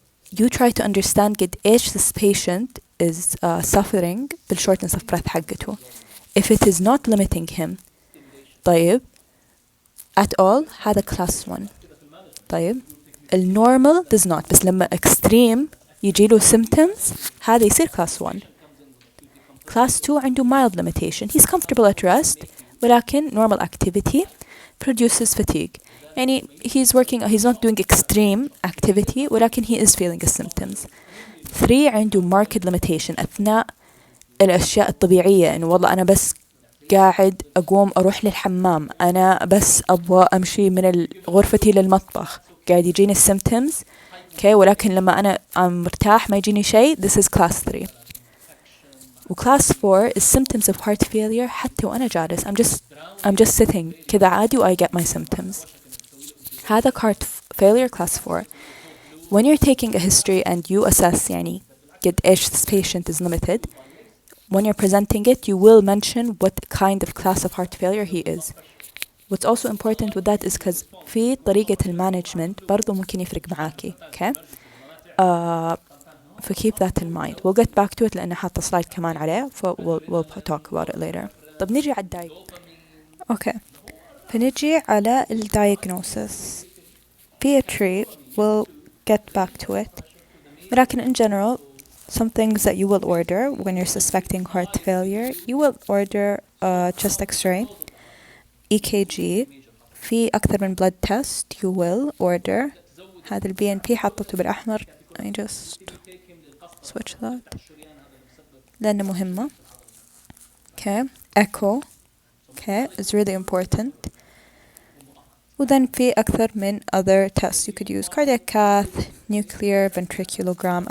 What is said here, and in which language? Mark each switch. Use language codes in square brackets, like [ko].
[en] You try to understand [ar] قد إيش [en] this patient is suffering بالshortness of breath حقته. If it is not limiting him, طيب, at all, هذا class 1. [ar] طيب. [en] الnormal does not. [ar] بس لما extreme يجيله symptoms, هذا يصير class 1. [en] Class 2 عنده mild limitation. He's comfortable at rest, ولكن normal activity produces fatigue. يعني he's not doing extreme activity, ولكن he is feeling the symptoms. [ar] 3 عنده marked limitation أثناء الأشياء الطبيعية، إنه والله أنا بس قاعد أقوم أروح للحمام، أنا بس أبغى أمشي من غرفتي للمطبخ، قاعد يجيني السيمتومز، okay, ولكن لما أنا مرتاح ما يجيني شيء. [en] This is class 3. وclass 4 is symptoms of heart failure. [ar] حتى وأنا جالس [en] I'm just sitting [ar] كذا عادي [en] و I get my symptoms. هذا heart failure class 4. When you're taking a history and you assess [ar] يعني قد إيش [en] this patient is limited, when you're presenting it, you will mention what kind of class of heart failure he is. What's also important with that is because [ar] في طريقة المانجمنت برضو ممكن يفرق معاكي. [en] Okay? So keep that in mind. We'll get back to it [ar] لأن حاطة [en] slide كمان عليه. We'll talk about it later. [ar] طب نجي على Okay. فنجي على diagnosis. [en] Pediatry, we'll get back to it. ولكن in general, some things that you will order when you're suspecting heart failure, you will order a chest x-ray, EKG, [ar] في أكثر من [en] blood test you will order. [ar] هذا BNP حطته بالأحمر. [en] I just switch that لأنه مهمة. Okay. Echo. Okay. It's really important. [ar] وذن في أكثر من [en] other tests you could use. Cardiac cath, nuclear, ventriculogram.